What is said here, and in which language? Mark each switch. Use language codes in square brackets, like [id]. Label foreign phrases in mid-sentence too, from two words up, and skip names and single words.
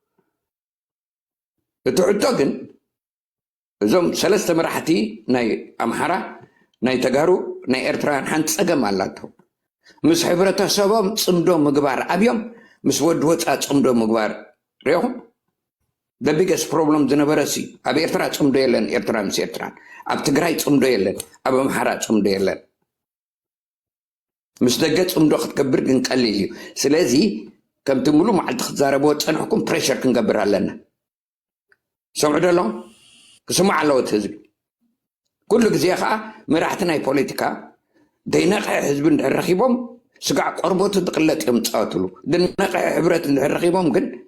[ti] እቲ ሕቶ ግን እዞም ሰለስተ መራሕቲ ናይ ኣምሓራ ናይ ተጋሩ ናይ ኤርትራን ሓንቲ ፀገም ኣላቶ ምስ ሕብረተሰቦም ፅምዶ ምግባር ኣብዮም ምስ ወዲ ወፃእ ፅምዶ ምግባር ሪኢኹም [en] the biggest problem [ti] ዝነበረ ሲ ኣብ ኤርትራ ፅምዶ የለን ኤርትራ ምስ ኤርትራን ኣብ ትግራይ ፅምዶ የለን ኣብ ኣምሓራ ፅምዶ የለን ምስ ደገ ፅምዶ ክትገብር ግን ቀሊል እዩ ስለዚ ከምቲ ሙሉእ መዓልቲ ክትዛረብዎ ፀንሕኩም ፕሬሸር ክንገብር ኣለና ሰምዑ ደሎ ክስማዕ ኣለዎ እቲ ህዝቢ ኩሉ ግዜ ከዓ መራሕቲ ናይ ፖለቲካ ደይነቕዐ ህዝቢ እንድሕር ረኺቦም ስጋዕ ቆርቦቱ ትቕለጥ እዮም ዝፃወትሉ ድነቕዐ ሕብረት እንድሕር ረኺቦም ግን